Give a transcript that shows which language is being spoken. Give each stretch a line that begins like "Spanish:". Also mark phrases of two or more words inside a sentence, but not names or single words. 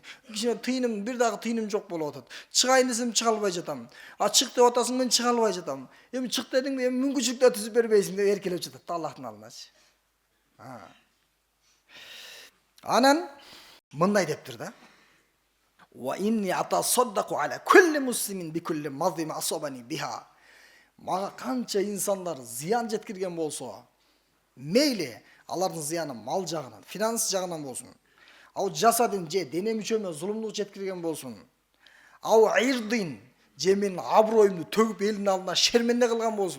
Kyrgyz: Кичине тыйыным, бир дагы тыйыным жок болуп атат. Чыгайын десем чыга албай жатам. Чык деп атасың, мен чыга албай жатам. Эми чык дедиңби, эми мүмкүнчүлүк да түзүп бербейсиң деп эркелеп жатат да Аллахтын алдындачы. Анан мындай дептир да.
Arabic: وإني أتصدق على كل مسلم بكل مظلمة أصابني بها.
Kyrgyz: Мага канча инсандар зыян жеткирген болсо, мейли алардын зыяны мал жагынан, финанс жагынан болсун, ал жасадын же дене мүчөмө зулумдук жеткирген болсун, ал ирдин же менин аброюмду төгүп элдин алдына шерменде кылган болсун.